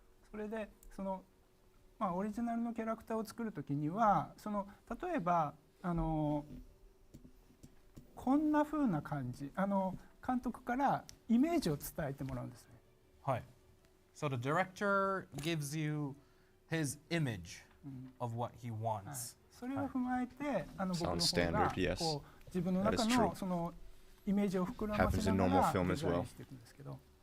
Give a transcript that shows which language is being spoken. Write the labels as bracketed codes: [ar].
[ja] それでオリジナルのキャラクターを作るときには例えばこんな風な感じ監督からイメージを伝えてもらうんですね。はい。 [en] So the director gives you his image of what he wants. [ja] それを踏まえて僕の方がこう自分の中のそのイメージを膨らませながらデザインしていくんですけど。